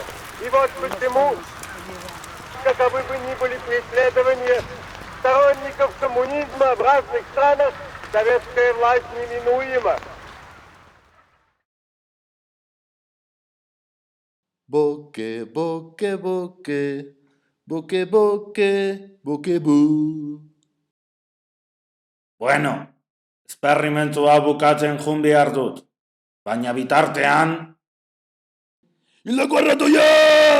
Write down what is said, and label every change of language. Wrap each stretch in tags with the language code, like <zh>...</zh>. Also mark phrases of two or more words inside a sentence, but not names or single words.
<ru>И вот почему, каковы бы ни были преследования сторонников коммунизма в разных странах, советская власть неминуема. Boke.</ru> <eu>Bueno, esperrimentua bukatzen behar dut, baina bitartean... Hilako arratoia!</eu>